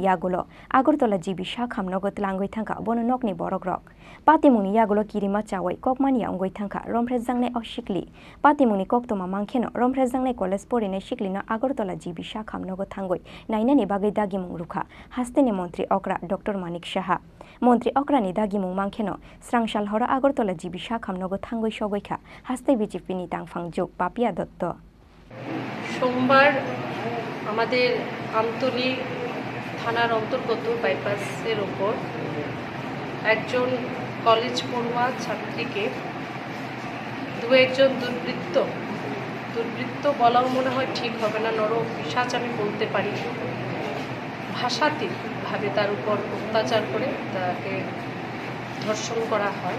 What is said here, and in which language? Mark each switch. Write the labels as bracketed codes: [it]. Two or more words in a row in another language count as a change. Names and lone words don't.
[trp] yagulo agortola jibi shakham nogot langoi thangka bono nokni borokrok patimuni yagulo kirima chawai kokmani angoi thangka romphrejangne oshikli patimuni koktoma mangkheno romphrejangne college porine shiklino agortola jibi shakham nogot thangoi nainani bagai dagi mungrukha hasteni mantri okra dr manik shaha মন্ত্রী অক্রানি দাগিমুং মাংখেনো স্রাংশাল হর আগরতলা জিবি শাখামনগো থাঙ্গই সগৈখা হাস্তে বিজেপিনি তাংফাং যোগ পাপিয়া দত্ত [bn] সোমবার আমাদের আমতলী থানার অন্তর্গত বাইপাসের ওপর একজন কলেজ পড়ুয়া ছাত্রীকে একজন দুর্বৃত্ত বলাও মনে হয় ঠিক হবে না, নর পিশাচ আমি বলতে পারি, ভাষাতীতভাবে তার উপর অত্যাচার করে তাকে ধর্ষণ করা হয়।